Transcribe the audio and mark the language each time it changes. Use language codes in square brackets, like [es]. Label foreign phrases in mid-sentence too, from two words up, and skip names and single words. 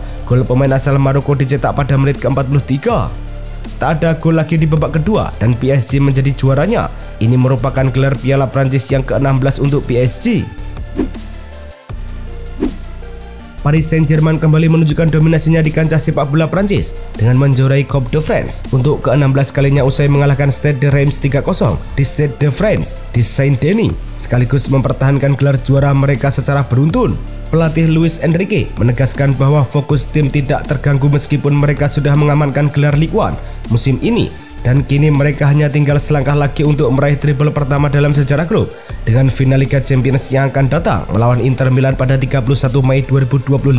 [id] Gol pemain asal Maroko dicetak pada menit ke-43. Tak ada gol lagi di babak kedua dan PSG menjadi juaranya. Ini merupakan gelar Piala Prancis yang ke-16 untuk PSG. Paris Saint-Germain kembali menunjukkan dominasinya di kancah sepak bola Prancis dengan menjuarai Coupe de France untuk ke-16 kalinya usai mengalahkan Stade de Reims 3-0 di Stade de France di Saint-Denis, sekaligus mempertahankan gelar juara mereka secara beruntun. Pelatih Luis Enrique menegaskan bahwa fokus tim tidak terganggu meskipun mereka sudah mengamankan gelar Ligue 1 musim ini, dan kini mereka hanya tinggal selangkah lagi untuk meraih treble pertama dalam sejarah klub dengan final Liga Champions yang akan datang melawan Inter Milan pada 31 Mei 2025.